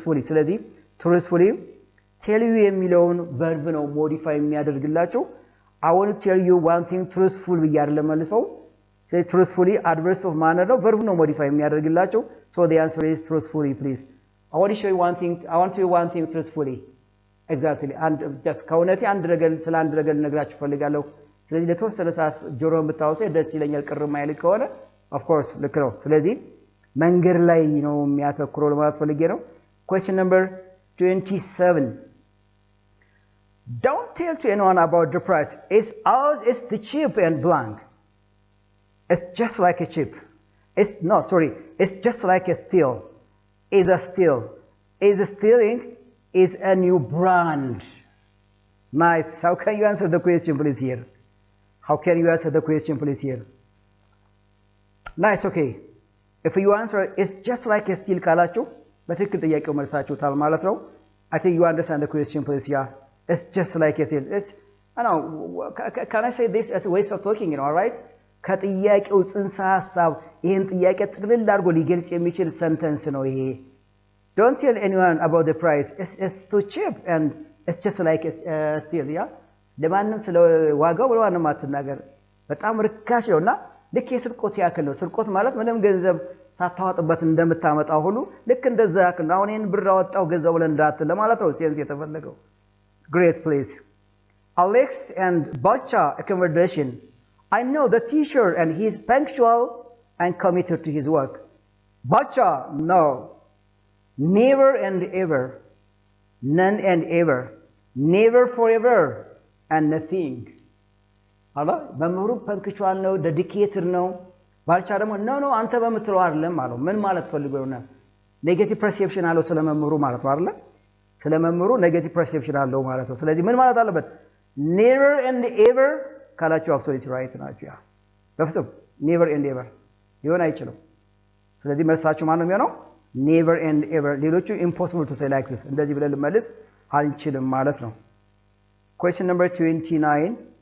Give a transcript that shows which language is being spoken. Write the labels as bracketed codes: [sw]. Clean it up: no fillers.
[en] ስለዚህ truthfully tell you [am] የሚለውን [en] verb ነው modify የሚያደርግላችሁ። I want to tell you one thing truthful [am] ብዬ አይደለም መልሰው። ስለዚህ [en] truthfully adverbs of manner ነው verb ነው modify [am] የሚያደርግላችሁ. [en] So the answer is truthfully, please. I want to show you one thing. I want to do one thing truthfully. Exactly. [am] And just ከእውነቴ አንድ ነገር ስለ አንድ ነገር ልነግራችሁ ፈልጋለሁ። ስለዚህ ለተወሰነ ሰዓት ጆሮን ብታወሰ ደስ ይለኛል ቅር ማይል ከሆነ of course ልክ ነው። ስለዚህ መንገድ ላይ ነው የሚያተኩረው ለማለት ፈልጌ ነው። [en] Question number 27. Don't tell to anyone about the price. It's ours is the cheap and blank. It's just like a chip. It's just like a steal. Is a steal. Is a stealing is a new brand. Nice. How can you answer the question, please, here? How can you answer the question, please, here? Nice, okay. If you answer, it's just like a steal [am] ካላችሁ በትክክል ጥያቄው መልሳችሁታል ማለት ነው። [en] I think you understand the question, please, yeah. It's just like a steal. I know, can I say this as a way of talking, you know, all right? [am] ከጥያቄው ጽንሰ ሐሳብ ይሄን ጥያቄ ጥቅልል አድርጎ ሊገልጽ የሚችል ሰንተንስ ነው ይሄ። [en] Don't tell anyone about the price. It's too cheap and it's just like a steal, yeah? [am] ለማንም ስለ ዋጋው ለማንም አትናገር። በጣም ርካሽ ነውና ልክ የስርቆት ያክል ነው። ስርቆት ማለት ምንም ገንዘብ ሳታወጣበት እንደምታመጣው ሁሉ ልክ እንደዛ ያክል ነው። አሁን ይሄን ብር አወጣው ገንዘብ ብለን እንዳትል ለማለት ነው ሴንስ የተፈለገው። Great, please. [en] Alex and Bacha accommodation. I know the teacher and he is punctual and committed to his work. Bacha, no. Never and ever. None and ever. Never forever. And nothing. [am] አላ መምህሩ ፐንክቹዋል ነው ዴዲኬትድ ነው። ባልቻ ደግሞ ኖ አንተ በምትለው አይደለም አለው። ምን ማለት ፈልገው ነው? ኔጌቲቭ ፐርሴፕሽን አለው ስለመምህሩ ማለት ነው አይደል? ስለመምህሩ ኔጌቲቭ ፐርሴፕሽን አለው ማለት ነው። ስለዚህ ምን ማለት አለበት? [en] never and ever [am] ካላችሁ አብሶሉት ራይት ናችሁ። ያ በፍጹም never and ever ሊሆን አይችልም። ስለዚህ መልሳችሁ ማን ነው የሚሆነው? [en] never and ever። ሌሎቹ impossible to say like this [am] እንደዚህ ብለን ልመልስ አንችልም ማለት ነው። [en] Question number 29.